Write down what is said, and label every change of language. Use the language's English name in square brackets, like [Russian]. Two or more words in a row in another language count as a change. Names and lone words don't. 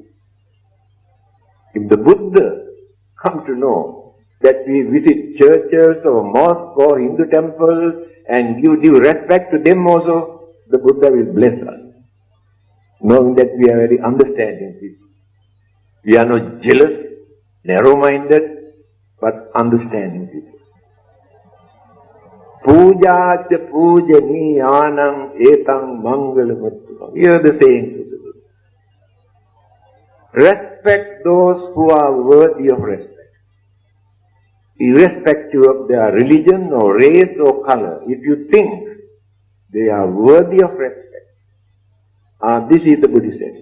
[English] If the Buddha come to know that we visit churches or mosques or Hindu temples and give due respect to them also, the Buddha will bless us, knowing that we are very understanding people. We are not jealous, narrow-minded, but understanding people. [Pali] Pujacha pujaniyanam etang mangalamattam. [English] Here are the sayings of the Buddha. Respect those who are worthy of respect, irrespective of their religion or race or color. If you think they are worthy of respect, this is the Buddhist attitude.